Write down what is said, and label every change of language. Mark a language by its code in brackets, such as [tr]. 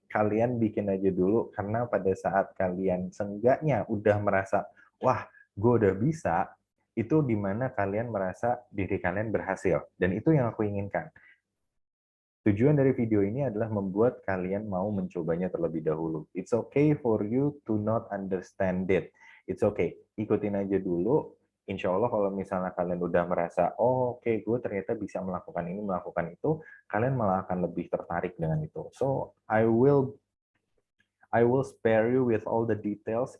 [id] Kalian bikin aja dulu karena pada saat kalian seenggaknya udah merasa, wah, gue udah bisa, itu dimana kalian merasa diri kalian berhasil. Dan itu yang aku inginkan. Tujuan dari video ini adalah membuat kalian mau mencobanya terlebih dahulu. [en] It's okay for you to not understand it. It's okay. [id] Ikutin aja dulu. Insya Allah kalau misalnya kalian udah merasa, oh oke, gue ternyata bisa melakukan ini, melakukan itu, kalian malah akan lebih tertarik dengan itu. [en] So, I will spare you with all the details.